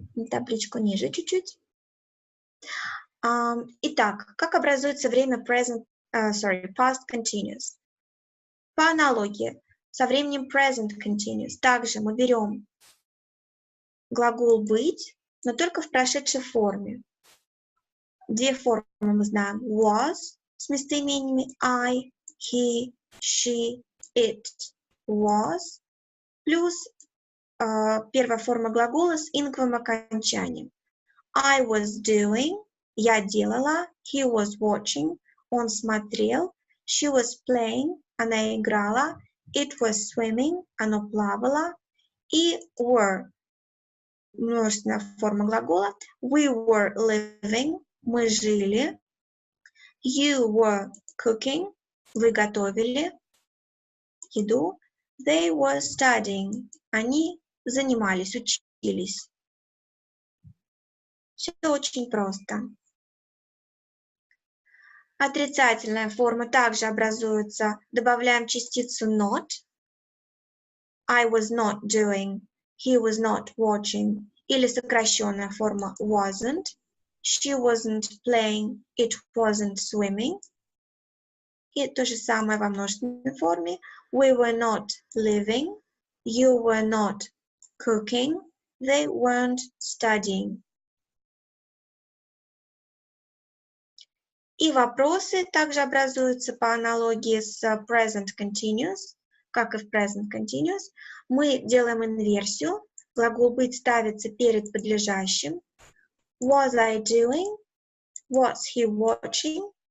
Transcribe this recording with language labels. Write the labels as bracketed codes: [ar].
[ru] Табличку ниже чуть-чуть. Итак, как образуется время past continuous? По аналогии со временем present continuous. Также мы берем глагол быть, но только в прошедшей форме. Две формы мы знаем. Was с местоимениями I, he, she, it. Was плюс первая форма глагола с инговым окончанием. [en] I was doing, [ru] я делала. [en] He was watching, [ru] он смотрел. [en] She was playing, [ru] она играла. [en] It was swimming, [ru] оно плавало. И were, множественная форма глагола. [en] We were living, [ru] мы жили. [en] You were cooking, [ru] вы готовили еду. [en] They were studying, [ru] они занимались, учились. Все очень просто. Отрицательная форма также образуется. Добавляем частицу not. [en] I was not doing, he was not watching. [ru] Или сокращенная форма [en] wasn't. She wasn't playing, it wasn't swimming. [ru] И то же самое во множественной форме. [en] We were not living, you were not cooking, they weren't studying. [ru] И вопросы также образуются по аналогии с present continuous, как и в present continuous. Мы делаем инверсию. Глагол быть ставится перед подлежащим. [en] Was I doing? Was he watching?